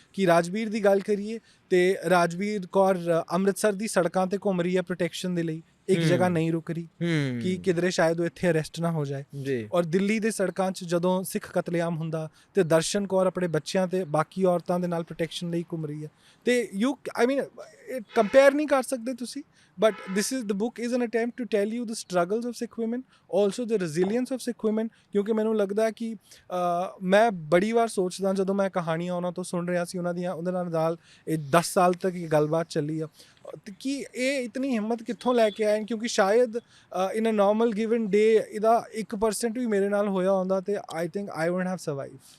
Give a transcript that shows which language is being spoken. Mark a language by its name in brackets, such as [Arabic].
[Punjabi] ਕਿ ਰਾਜਵੀਰ ਦੀ ਗੱਲ ਕਰੀਏ ਤੇ ਰਾਜਵੀਰ ਕੌਰ ਅੰਮ੍ਰਿਤਸਰ ਦੀ ਸੜਕਾਂ ਤੇ ਘੁੰਮ ਰਹੀ ਹੈ ਪ੍ਰੋਟੈਕਸ਼ਨ ਦੇ ਲਈ, ਇੱਕ ਜਗ੍ਹਾ ਨਹੀਂ ਰੁਕ ਰਹੀ ਕਿ ਕਿਧਰੇ ਸ਼ਾਇਦ ਉਹ ਇੱਥੇ ਅਰੈਸਟ ਨਾ ਹੋ ਜਾਏ। ਔਰ ਦਿੱਲੀ ਦੇ ਸੜਕਾਂ 'ਚ ਜਦੋਂ ਸਿੱਖ ਕਤਲੇਆਮ ਹੁੰਦਾ ਤੇ ਦਰਸ਼ਨ ਕੌਰ ਆਪਣੇ ਬੱਚਿਆਂ ਤੇ ਬਾਕੀ ਔਰਤਾਂ ਦੇ ਨਾਲ ਪ੍ਰੋਟੈਕਸ਼ਨ ਲਈ ਘੁੰਮ ਰਹੀ ਹੈ। ਤੇ ਆਈ ਮੀਨ ਕੰਪੇਅਰ ਨਹੀਂ ਕਰ ਸਕਦੇ ਤੁਸੀਂ, [English] but the book is an attempt to tell you the struggles of Sikh women, also the resilience of Sikh women। [Punjabi] ਕਿਉਂਕਿ ਮੈਨੂੰ ਲੱਗਦਾ ਕਿ ਮੈਂ ਬੜੀ ਵਾਰ ਸੋਚਦਾ ਜਦੋਂ ਮੈਂ ਕਹਾਣੀਆਂ ਉਹਨਾਂ ਤੋਂ ਸੁਣ ਰਿਹਾ ਸੀ, ਉਹਦੇ ਨਾਲ ਇਹ 10 ਸਾਲ ਤੱਕ ਇਹ ਗੱਲਬਾਤ ਚੱਲੀ ਆ, ਕਿ ਇਹ ਇਤਨੀ ਹਿੰਮਤ ਕਿੱਥੋਂ ਲੈ ਕੇ ਆਏ, ਕਿਉਂਕਿ ਸ਼ਾਇਦ [English] in a normal given day [Punjabi] ਇਹਦਾ 1% ਵੀ ਮੇਰੇ ਨਾਲ ਹੋਇਆ ਹੁੰਦਾ ਤੇ [English] I think I wouldn't have survive.